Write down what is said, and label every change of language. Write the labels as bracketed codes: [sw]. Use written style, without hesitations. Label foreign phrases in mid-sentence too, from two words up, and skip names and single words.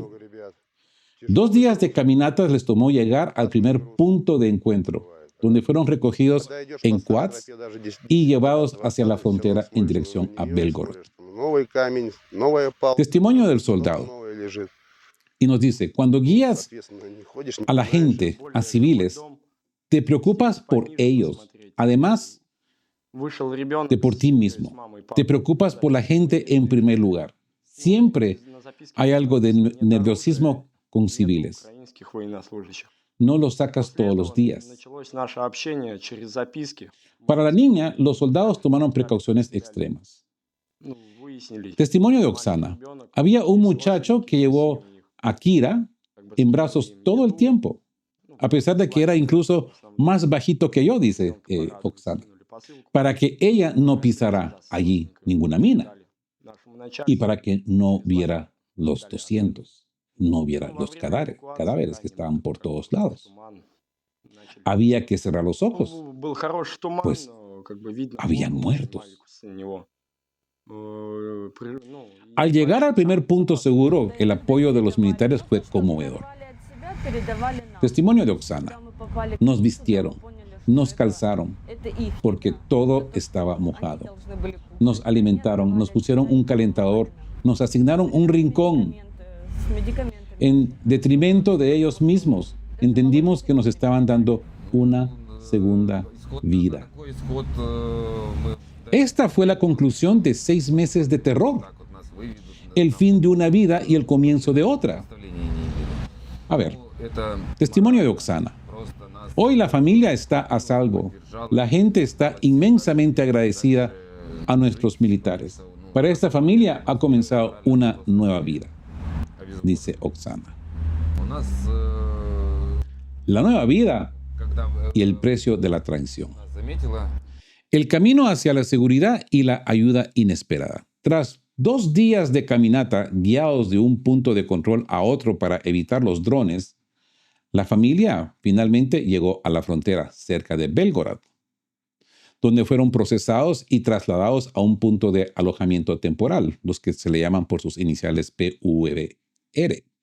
[es] 2 días de caminatas les tomó llegar al primer punto de encuentro, donde fueron recogidos en quads y llevados hacia la frontera en dirección a Belgorod. Testimonio del soldado. Y nos dice, cuando guías a la gente, a civiles, te preocupas por ellos. Además, [ru] Вышел ребенок [es] de por ti [ru] с [es] mismo. [ru] мамой и [es] Te [ru] папой. [es] preocupas por la gente en primer lugar. [ru] Ну, [es] Siempre [ru] на записке [es] hay algo de [ru] написано, нет оружия, [es] nerviosismo con [ru] нет [es] civiles. [ru] украинских военнослужащих. [es] No lo sacas [ru] После [es] todos los [ru] этого [es] días. [ru] началось наше общение через записки. [es] Para la niña, los soldados tomaron precauciones extremas. [ru] Ну, выяснили, [es] Testimonio de [ru] маленький [es] Oksana. [ru] ребенок, [es] Había un [ru] есть [es] muchacho [ru] родственники [es] que [ru] в [es] llevó [ru] России у них. [es] a Kira [ru] Как бы [es] en [ru] скинули [es] brazos [ru] им [es] todo el [ru] еду, [es] tiempo, [ru] ну, [es] a pesar de que era [ru] слоники, [es] incluso [ru] в основном. [es] más bajito que yo, dice [ru] Ребенка порадовать, [es] Oksana, [ru] скинули посылку. [es] para que ella no [ru] Нашли [es] pisara [ru] всегда с [es] allí [ru] родственниками, [es] ninguna mina [ru] передали нашему [es] y [ru] начальству, [es] para que no [ru] прислали, [es] viera los [ru] передали. [es] 200, no viera [ru] Ну, во [es] los [ru] время [es] cadáveres [ru] эвакуации [es] que [ru] ранним [es] estaban por [ru] утром, как бы [es] todos [ru] ушли в [es] lados. [ru] туман, начали [es] Había [ru] всё. [es] que cerrar los [ru] Ну, [es] ojos, [ru] был хороший туман, [es] pues [ru] но как бы видно [es] habían [ru] было, [es] muertos. [ru] снимали с него. Ну, и [es] Al llegar [ru] большой [es] al primer [ru] сам [es] punto [ru] туман. [es] seguro, el apoyo de los militares fue conmovedor. Testimonio de Oksana. Nos vistieron, nos calzaron, porque todo estaba mojado. Nos alimentaron, nos pusieron un calentador, nos asignaron un rincón. En detrimento de ellos mismos, entendimos que nos estaban dando una segunda vida. [ru] Такой исход мы [es] Esta fue la conclusión de 6 meses de terror, [ru] так вот нас выведут. [es] el fin de una vida y el comienzo de otra. [ru] Представления не имели. [es] A ver, [ru] Ну, это [es] testimonio de Oksana. [ru] просто нас [es] Hoy la familia está a salvo. La gente está inmensamente agradecida a nuestros militares. Para esta familia ha comenzado una nueva vida, dice Oksana. [ru] у нас, [es] La nueva vida [ru] когда [es] y el precio de la traición. [ru] нас заметила, [es] El camino hacia la seguridad y la ayuda inesperada. Tras 2 días de caminata guiados de un punto de control a otro para evitar los drones, la familia finalmente llegó a la frontera cerca de Belgorod, donde fueron procesados y trasladados a un punto de alojamiento temporal, los que se le llaman por sus iniciales PUVR.